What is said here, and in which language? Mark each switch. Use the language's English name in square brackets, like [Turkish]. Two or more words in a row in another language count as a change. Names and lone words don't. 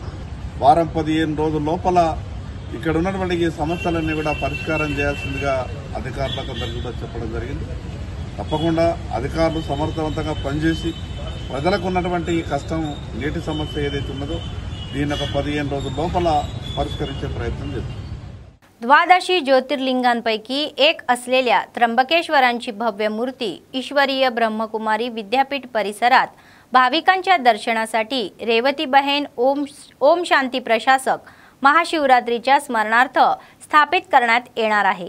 [Telugu] వారం 15 రోజుల లోపల ఇక్కడ ఉన్నటువంటి ఈ సమస్యలన్నీ కూడా పరిష్కారం చేయాల్సిందిగా అధికారులకు అందరికీ కూడా చెప్పడం జరిగింది. తప్పకుండా అధికారులు సమర్థవంతంగా పనిచేసి ప్రజలకు ఉన్నటువంటి ఈ కష్టం నీటి సమస్య ఏదైతే ఉన్నదో దీన్ని ఒక 15 రోజుల లోపల పరిష్కరించే ప్రయత్నం చేస్తుంది. [Marathi] द्वादशी ज्योतिर्लिंगांपैकी एक असलेल्या त्र्यंबकेश्वरांची भव्य मूर्ती ईश्वरीय ब्रह्मकुमारी विद्यापीठ परिसरात भाविकांच्या दर्शनासाठी रेवतीबहेन ओम शांती प्रशासक महाशिवरात्रीच्या स्मरणार्थ स्थापित करण्यात येणार आहे.